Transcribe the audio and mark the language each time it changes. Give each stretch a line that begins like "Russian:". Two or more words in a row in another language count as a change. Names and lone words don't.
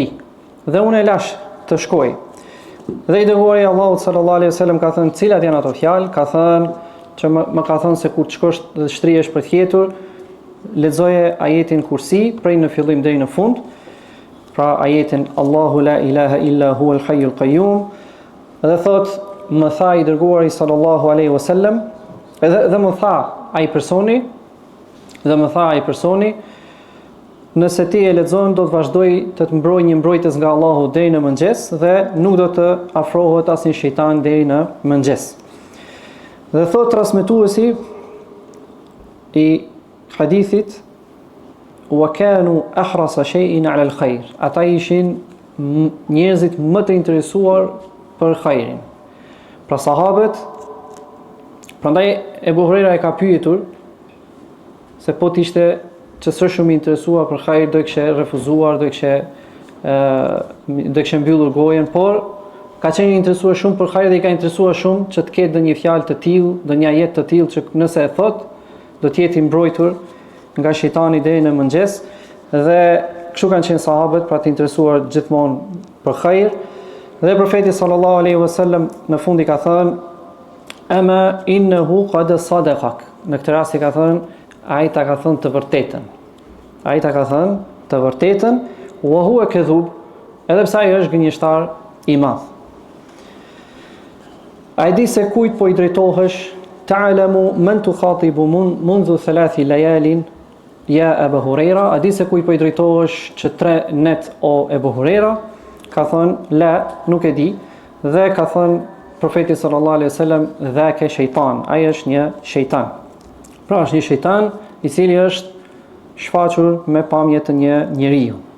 Albanian: Dhe unë e lash të shkoj. Dhe i dërguari Allahut
Arabic: صلى الله عليه وسلم
Albanian: ka thënë, cilat janë ato fjalë? Ka thënë që më ka thënë se kur të shkosh dhe shtrihesh për të fjetur, lexoje ajetin Kursi prej në fillim deri në fund. Pra ajetin
Arabic: الله لا إله إلا هو الحي القيوم.
Albanian: Dhe thot, më tha i dërguari
Arabic: صلى الله عليه وسلم,
Albanian: dhe më tha ai personi, nëse ti e lexon do të vazhdoj të mbroj një mbrojtës nga Allahu deri në mëngjes dhe nuk do të afrohet asnjë shejtan deri në mëngjes. Dhe thot transmetuesi i hadithit,
Arabic: وكانوا أحرص شيء على الخير.
Albanian: Ata ishin njerëzit më të interesuar për khairin. Pra sahabët, prandaj Ebu Hurajra e ka pyetur se po të ishte që së shumë interesuar për khajr, do e kështë refuzuar, do e kështë mbyllur gojen, por ka qenë interesuar shumë për khajr dhe i ka interesuar shumë që të ketë dhe një fjalë të tillë, dhe një ajet të tillë që nëse e thot, do të jetë i mbrojtur nga shejtani deri në mëngjes, dhe kështu kanë qenë sahabët, pra të interesuar gjithmonë për khajr. Dhe profeti
Arabic: صلى الله عليه وسلم
Albanian: në fund i ka thënë,
Arabic: أما إنه قد صدقك.
Albanian: Në këtë rast i ka thënë, ai ta ka thënë të vërtetën. Ai ta ka thënë të vërtetën,
Arabic: وهو كذوب,
Albanian: edhe pse ai është gënjeshtar i madh. Ai di se kujt po i drejtohesh,
Arabic: تعلم من تخاطب منذ 3 ليال يا أبا هريرة,
Albanian: a di se kujt po i drejtohesh që 3 net o Ebu Hurajra? Ka thënë, la, nuk e di, dhe ka thënë profeti
Arabic: صلى الله عليه وسلم,
Albanian: dhaka shejtan, ai është një shejtan. Pra është një shejtan i cili është shfaqur me pamje të një njeriu.